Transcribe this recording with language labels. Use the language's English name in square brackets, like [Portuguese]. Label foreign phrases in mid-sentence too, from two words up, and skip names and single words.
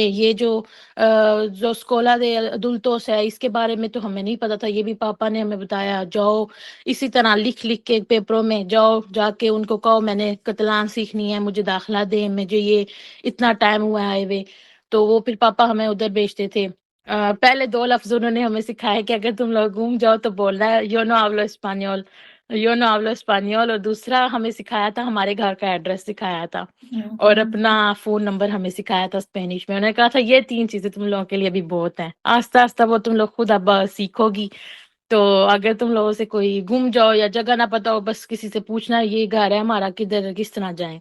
[Hindi] ये जो [Catalan] escola d'adults [Hindi] है इसके बारे में तो हमें नहीं पता था, ये भी पापा ने हमें बताया, जाओ इसी तरह लिख लिख के पेपरों में जाओ, जाके उनको कहो मैंने कतलान सीखनी है, मुझे दाखला दे, मुझे ये इतना टाइम हुआ है आए हुए। तो वो फिर पापा हमें उधर भेजते थे। पहले 2 लफ्ज उन्होंने हमें सिखाए कि अगर तुम लोग घूम जाओ तो बोलना है [Spanish] yo no hablo español, yo no hablo español. [Hindi] और दूसरा हमें सिखाया था, हमारे घर का एड्रेस सिखाया था, और अपना फोन नंबर हमें सिखाया था स्पेनिश में। उन्होंने कहा था ये 3 चीजें तुम लोगों के लिए अभी बहुत हैं, आस्ता आस्ता वो तुम लोग खुद अब सीखोगी। तो अगर तुम लोगों से कोई गुम जाओ या जगह ना पता हो, बस किसी से पूछना ये घर है हमारा, किधर किस तरह जाए।